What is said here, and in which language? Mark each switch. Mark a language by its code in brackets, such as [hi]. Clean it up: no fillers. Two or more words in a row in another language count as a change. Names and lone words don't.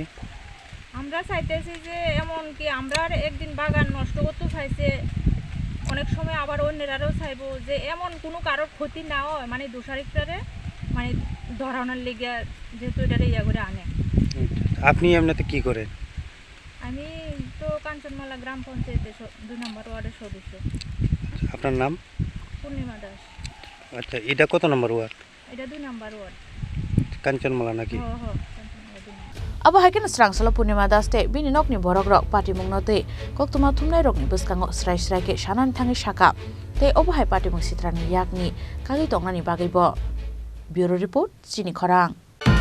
[bn] আমরা চাইতেছি যে এমন কি আমরা একদিন বাগান নষ্ট করতে চাইছে, অনেক সময় আবার অন্যেরাও চাইবো যে এমন কোনো কারোর ক্ষতি না হয়, মানে দোষারিকটারে মানে ধরানোর লেগে যেহেতু এটারে ইয়া করে আনে। আপনি এমনিতে কি করেন? আমি তো কাঞ্চনমালা গ্রাম পঞ্চায়েতের 2 নম্বর ওয়ার্ডের সদস্য। আপনার নাম? পূর্ণিমা দাস। আচ্ছা, এটা কত নম্বর ওয়ার্ড? এটা 2 নম্বর ওয়ার্ড কাঞ্চনমালা নাকি? হ্যাঁ। [trp] abo haiken srangsalo purnima daste bini nokni borok rok pati mungno te koktoma thumnai rokni buskango srai srai ke sanan thangi shaka te obo hai pati mung sitrani yakni kagi tongnani bagaibo. [en] Bureau report [trp] Chini Khorang.